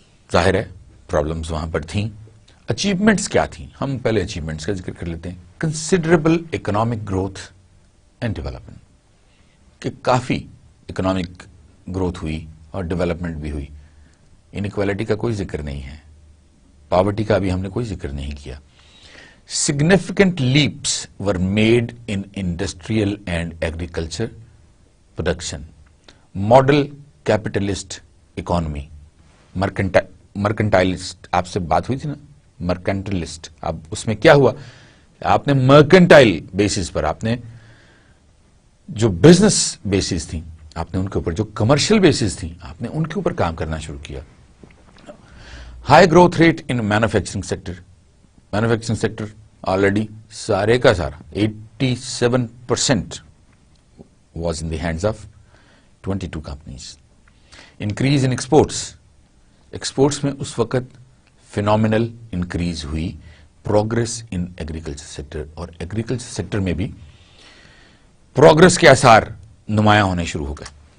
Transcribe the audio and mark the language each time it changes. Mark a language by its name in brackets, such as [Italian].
[Urdu] ظاہر ہے پرابلمز وہاں پر تھیں. اچیومنٹس کیا تھیں؟ ہم پہلے اچیومنٹس کا ذکر کر لیتے ہیں. [English] considerable economic growth and development, [Urdu] کہ کافی اکنامک گروتھ ہوئی اور ڈیولپمنٹ بھی ہوئی. انیکویلٹی کا کوئی ذکر نہیں ہے، پاورٹی کا بھی ہم نے کوئی ذکر نہیں کیا. [English] Significant leaps were made in industrial and agriculture production. Model capitalist economy. [Urdu] Mercantilist، آپ سے بات ہوئی تھی نا، مرکنٹلسٹ. اب اس میں کیا ہوا؟ آپ نے مرکنٹائل بیسس پر، آپ نے جو بزنس بیسس تھیں آپ نے ان کے اوپر، جو کمرشل بیسس تھیں آپ نے ان کے اوپر کام کرنا شروع کیا. [English] High growth rate in manufacturing sector. Manufacturing sector already [Urdu] سارے کا سارا [English] 87% was in the hands of 22 companies. Increase in exports. [Urdu] Exports میں اس وقت [English] phenomenal increase [Urdu] ہوئی. [English] Progress in agriculture sector, [Urdu] اور agriculture sector میں بھی progress کے آثار نمایاں ہونے شروع ہو گئے.